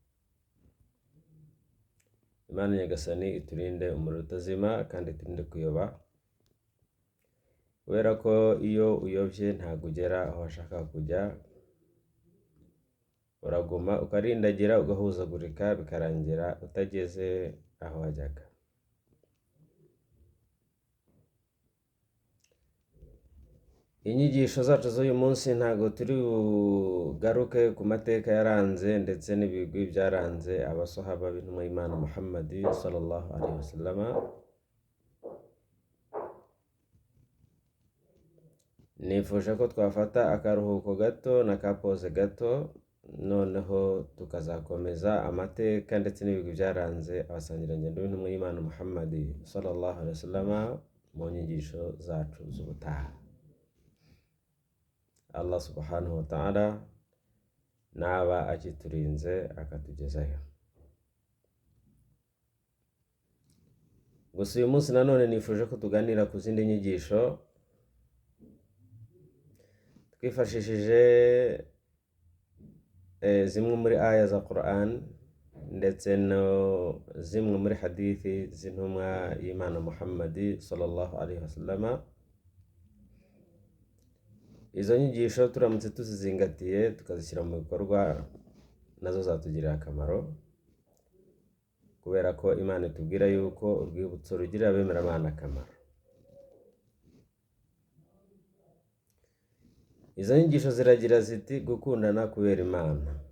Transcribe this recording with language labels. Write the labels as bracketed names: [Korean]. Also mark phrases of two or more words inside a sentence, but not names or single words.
[Kinyarwanda] Imana nyagasani iturinde umuriro utazima kandi iturinde kuyoba, kubera ko iyo uyobye ntabwo ugera aho washaka kujya, uraguma ukarindagira ugahuzagurika bikarangira utageze aho wajyaga. Inyigisho zacu z'uyu munsi ntabwo turi bugaruke ku mateka yaranze ndetse n'ibigwi byaranze abasahaba b'intumwa y'Imana Muhammadi [Arabic] صلى الله عليه وسلم. [Kinyarwanda] Nifuje ko twafata akaruhuko gato na kapoze gato, noneho tukazakomeza amateka ndetse n'ibigwi byaranze abasangirangendo b'intumwa y'Imana Muhammadi [Arabic] صلى الله عليه وسلم [Kinyarwanda] mu nyigisho zacu z'ubutaha. Allah [Arabic] سبحانه وتعالى [Kinyarwanda] naba akiturinze akatugezayo. Gusa uyu munsi nanone nifuje ko tuganira ku zindi nyigisho twifashishije zimwe muri aya za Quran ndetse no zimwe muri hadithi z'intumwa y'Imana Muhammadi [Arabic] صلى الله عليه وسلم. [Kinyarwanda] Izo nyigisho turamutse tuzizingatiye tukazishyira mu bikorwa, nazo zatugirira akamaro, kubera ko Imana itubwira yuko urwibutso rugirira abemeramana akamaro. Izo nyigisho ziragira ziti gukundana kubera Imana.